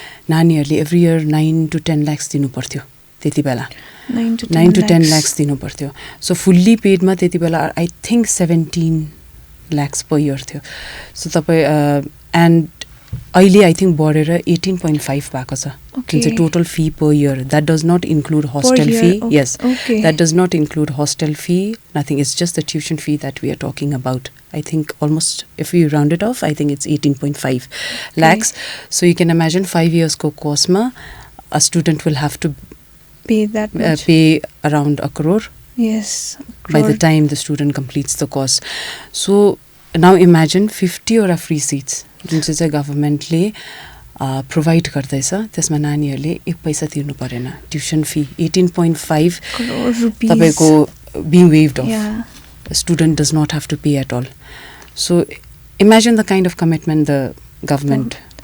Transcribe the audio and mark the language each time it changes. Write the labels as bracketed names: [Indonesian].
[Nepali] नानीहरूले every year 9 to 10 lakhs दिनु पर्थ्यो [English] त्यति बेला 9 to 10 lakhs दिनु पर्थ्यो सो फुल्ली पेडमा त्यति बेला I think 17 lakhs per year थियो सो तपाईँ एन्ड अहिले आई थिङ्क बढेर 18.5 [Nepali] भएको छ जुन चाहिँ [English] Total fee per year that does not include hostel fee yes that does not include hostel fee nothing it's just the tuition fee that we are talking about I think almost, if you round it off, I think it's 18.5 lakhs. So you can imagine 5 years course ma, a student will have to pay that much. Pay around 1 crore. Yes. By the time the student completes the course. So now imagine 50 or a free seats. [Nepali] जुन चाहिँ गभर्मेन्टले provide गर्दैछ त्यसमा नानीहरूले 1 पैसा तिर्नु परेन tuition fee 18.5 तपाईँको [English] being waived off. Yeah. A student does not have to pay at all. So imagine the kind of commitment the government.